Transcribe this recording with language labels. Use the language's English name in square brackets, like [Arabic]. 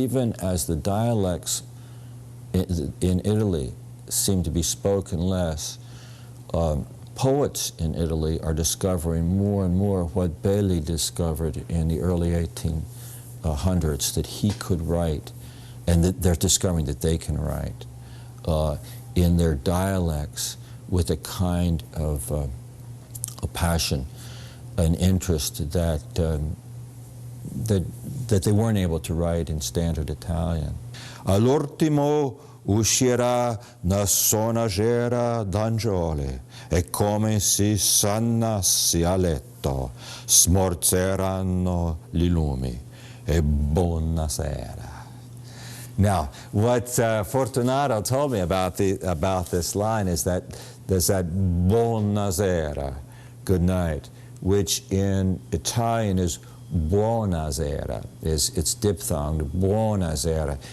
[English] Even as the dialects in Italy seem to be spoken less, poets in Italy are discovering more and more what Bedley discovered in the early 1800s, that he could write, and that they're discovering that they can write in their dialects with a kind of a passion, an interest that they weren't able to write in standard Italian. [Italian] All'ultimo uscirà una sonagera d'angiole, e come si s'annassi a letto, smorzeranno gli lumi, e buonasera. [English] Now, what Fortunado told me about this line is that there's that buonasera, good night, which in Italian is buonasera, it's diphthonged, buonasera.